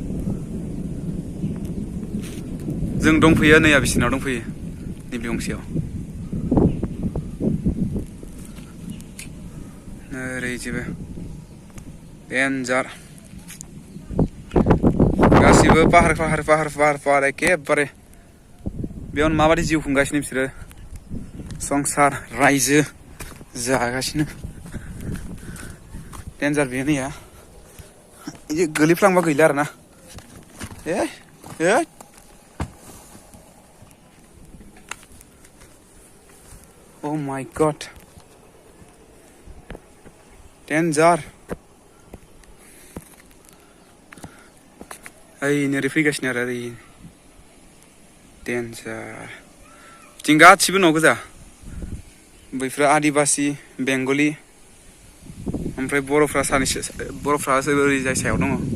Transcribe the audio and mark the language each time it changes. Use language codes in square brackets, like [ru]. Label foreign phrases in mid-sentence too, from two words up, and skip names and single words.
[brx] जों दंफैयो नैया बिसिनाव दंफैयो नैबे गंसेयाव ओरै जेबो डेन्जार गासिबो पाहार एखेबारे बेयावनो माबादि जिउ खुंगासिनो बिसोरो संसार रायजो जागासिनो डेन्जार बेयो नैया बिदि गोलैफ्लांबा गैला आरोना [en] Oh my god [brx] डेन्जार ओइ नोरै फैगासिनो आरो ओरै डेन्जार बिथिं गासिबो न' गोजा बैफ्रा आदिबासि बेंगलि ओमफ्राय बर'फ्रा ओरैजाय सायाव दङ